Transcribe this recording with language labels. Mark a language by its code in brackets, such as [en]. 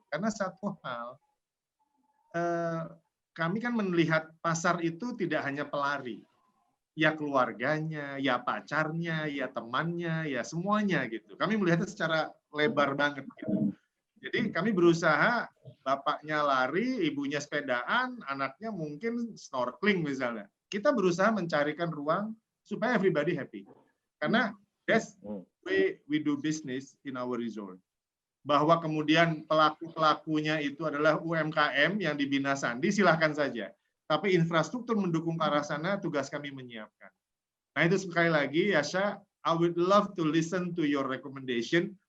[id] Karena satu hal, kami kan melihat pasar itu tidak hanya pelari, ya keluarganya, ya pacarnya, ya temannya, ya semuanya gitu. Kami melihatnya secara lebar banget gitu. Jadi kami berusaha, bapaknya lari, ibunya sepedaan, anaknya mungkin snorkeling misalnya. Kita berusaha mencarikan ruang supaya [en] everybody happy. Karena that's the way we do business in our resort. [id] Bahwa kemudian pelaku-pelakunya itu adalah UMKM yang dibina Sandi, silahkan saja. Tapi infrastruktur mendukung ke arah sana, tugas kami menyiapkan. Nah itu sekali lagi, [en] Yasha, I would love to listen to your recommendation.